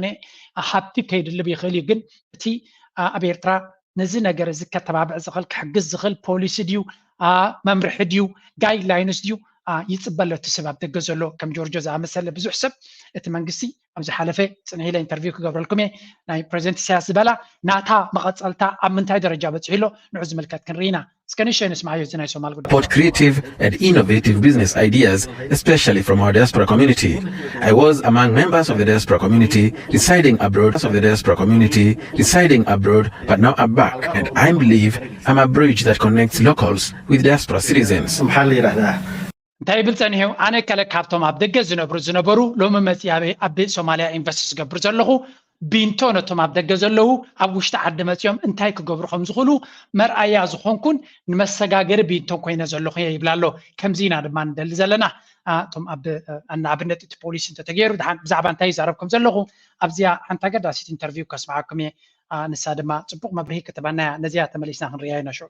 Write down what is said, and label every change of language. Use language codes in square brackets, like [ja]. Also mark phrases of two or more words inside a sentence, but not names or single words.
[ti] ሃብቲ ከይድልብ ይኽእል እዩ ግን እቲ ኣብ ኤርትራ ነዚ ነገር እዚ ከተባብዕ ዝኽእል ክሕግዝ ዝኽእል ፖሊሲ ድዩ መምርሒ ድዩ ጋይድላይንስ ድዩ ይፅበሎ እቲ ሰብ ኣብ ደገ ዘሎ ከም ጆርጆ ዝኣመሰለ ብዙሕ ሰብ እቲ መንግስቲ ኣብ ዝሓለፈ ፅንዒ ኢለ ኢንተርቪው ክገብረልኩም እየ ናይ ፕሬዚደንት ኢሳያስ ዝበላ ናታ መቐፀልታ ኣብ ምንታይ ደረጃ በፂሒሎ ንዑ ዝምልከት ክንርኢና እስከ ንእሽተይ ንስማዕዮ እዚ ናይ ሶማል ጉዳይ [en] Support creative and innovative business ideas, especially from our diaspora community. I was among members of the diaspora community residing abroad, but now I'm back, and I believe I'm a bridge that connects locals with diaspora citizens. [ti] እንታይ ብል ፀኒሑ ኣነ ከለ ካብቶም ኣብ ደገ ዝነበሩ ሎሚ መፅያ ኣብ ሶማልያ ኢንቨስት ዝገብር ዘለኹ ቢንቶ ነቶም ኣብ ደገ ዘለዉ ኣብ ውሽጢ ዓዲ መፅኦም እንታይ ክገብሩ ከም ዝኽእሉ መርኣያ ዝኾንኩን ንመሰጋገሪ ቢንቶ ኮይነ ዘለኹ እየ ይብላ ኣሎ ከምዚ ኢና ድማ ንደሊ ዘለና እቶም ንኣብነት እቲ ፖሊስ እንተተገይሩ ብዛዕባ እንታይ ይዛረብኩም ዘለኹ ኣብዚኣ ሓንቲ ኣገዳሲት ኢንተርቪው ከስማዓኩም እየ ንሳ ድማ ፅቡቕ መብርሂ ክትበና እያ ነዚኣ ተመሊስና ክንርያ ኢና ሽዑ